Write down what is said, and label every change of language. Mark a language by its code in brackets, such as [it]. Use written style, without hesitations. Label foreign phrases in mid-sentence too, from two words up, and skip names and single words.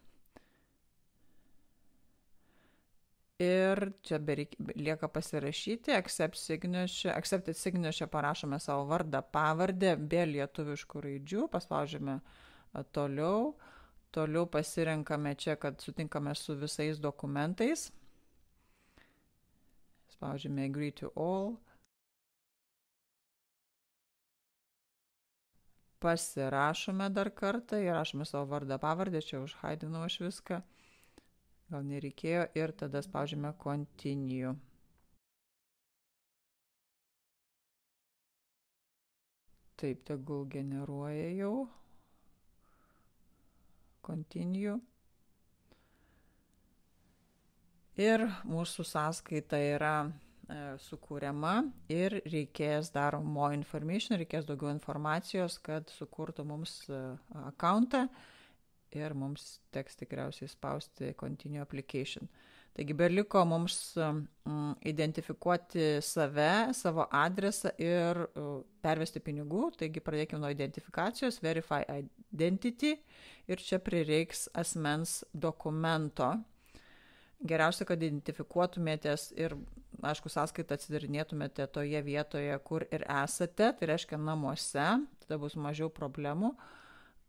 [lt] Ir čia lieka pasirašyti, [en] accepted signature [lt] parašome savo vardą, pavardę, be lietuviškų raidžių, paspaudžiame toliau. Toliau pasirenkame čia, kad sutinkame su visais dokumentais. Spaudžiame [en] agree to all. [lt] Pasirašome dar kartą, įrašome savo vardą, pavardę, čia užhaidinau aš viską, gal nereikėjo, ir tada spaudžiame continue. Taip, tegul generuoja jau. Continue. Ir mūsų sąskaita yra sukūriama ir reikės dar [en] more information, [lt] reikės daugiau informacijos, kad sukurtų mums accountą ir mums teks tikriausiai spausti [en] continue application. [lt] Taigi beliko mums identifikuoti save, savo adresą ir pervesti pinigų. Taigi pradėkime nuo identifikacijos, [en] verify identity, [lt] ir čia prireiks asmens dokumento. Geriausia, kad identifikuotumėtės ir, aišku, sąskaitą atsidarinėtumėte toje vietoje, kur ir esate, tai reiškia namuose, tada bus mažiau problemų.